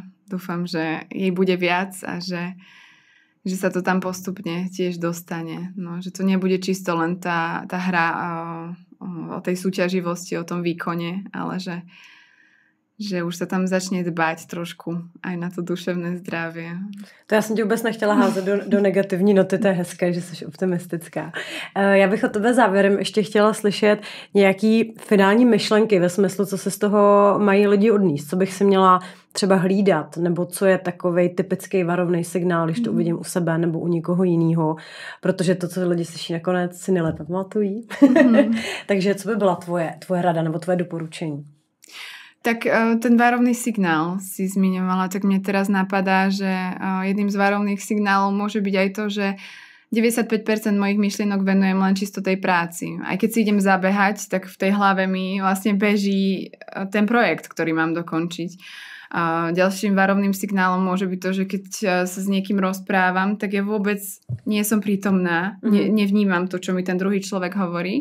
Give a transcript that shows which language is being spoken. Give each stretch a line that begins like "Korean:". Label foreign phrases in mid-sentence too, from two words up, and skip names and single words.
Slovak: Dúfam, že jej bude viac a že sa to tam postupne tiež dostane. No, že to nebude čisto len tá hra o tej súťaživosti, o tom výkone, ale že už sa tam začne dbať trošku aj na to duševné zdravie.
Czech: To já jsem tě vůbec nechtěla házet do negativní noty, to je hezké, že jsi optimistická. Já bych od tebe závěrem ještě chtěla slyšet nějaký finální myšlenky ve smyslu, co se z toho mají lidi odníst, co bych si měla třeba hlídat, nebo co je takovej typický varovný signál, když to uvidím u sebe nebo u někoho jiného, protože to, co lidi slyší nakonec, si nejlépe pamatují. Takže co by byla tvoje rada nebo tvoje doporučení?
Slovak: Tak ten varovný signál si zmiňovala, tak mne teraz napadá, že jedným z varovných signálov môže byť aj to, že 95% mojich myšlienok venujem len čisto tej práci. Aj keď si idem zabehať, tak v tej hlave mi vlastne beží ten projekt, ktorý mám dokončiť. Ďalším varovným signálom môže byť to, že keď sa s niekým rozprávam, tak ja vôbec nie som prítomná, nevnímam to, čo mi ten druhý človek hovorí.